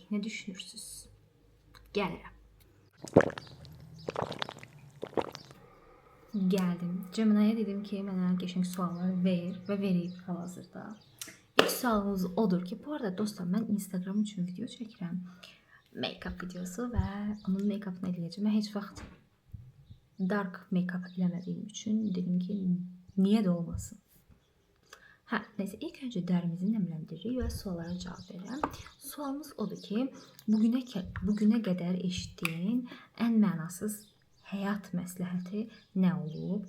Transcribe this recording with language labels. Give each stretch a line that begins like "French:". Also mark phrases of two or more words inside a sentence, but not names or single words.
Azerbaijani: Nə düşünürsünüz? Gəlirəm. Gəldim. Cəminaya dedim ki, mənə qəşəng suallar ver və verib hal-hazırda. İlk sualımız odur ki, bu arada dostlar, mən Instagram üçün video çəkirəm. Make-up videosu və onun make-upını eləyəcəm. Mən heç vaxt
English: dark make-up
Azerbaijani: eləmədiyim üçün dedim ki, niyə də olmasın? Neyse, ilk öncə dərimizi nəmləndiririk və suallara cavab verirəm. Sualımız odur ki, bugünə qədər eşitdiyin ən mənasız həyat məsləhəti nə olub?